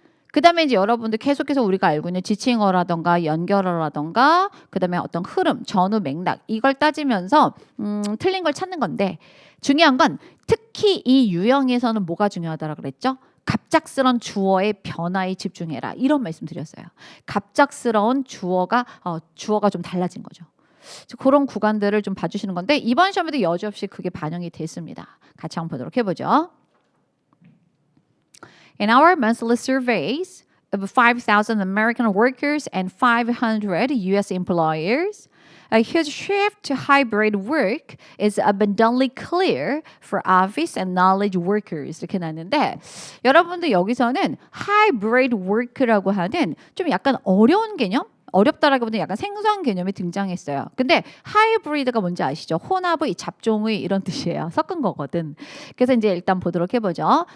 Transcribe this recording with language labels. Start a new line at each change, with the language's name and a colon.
Korean: 그 다음에 이제 여러분들 계속해서 우리가 알고 있는 지칭어라던가 연결어라던가 그 다음에 어떤 흐름, 전후 맥락 이걸 따지면서 틀린 걸 찾는 건데 중요한 건 특히 이 유형에서는 뭐가 중요하다고 그랬죠? 갑작스러운 주어의 변화에 집중해라. 이런 말씀 드렸어요. 갑작스러운 주어가 좀 달라진 거죠. 그런 구간들을 좀 봐주시는 건데 이번 시험에도 여지없이 그게 반영이 됐습니다. 같이 한번 보도록 해보죠.
English: In our monthly surveys of 5,000 American workers and 500 U.S. employers, a huge shift to hybrid work is abundantly clear for office and knowledge workers.
Korean: 이렇게 나왔는데 여러분들 여기서는 hybrid work라고 하는 좀 약간 어려운 개념? 어렵다라기보다는 약간 생소한 개념이 등장했어요. 근데 하이브리드가 뭔지 아시죠? 혼합의, 잡종의 이런 뜻이에요. 섞은 거거든. 그래서 이제 일단 보도록 해보죠.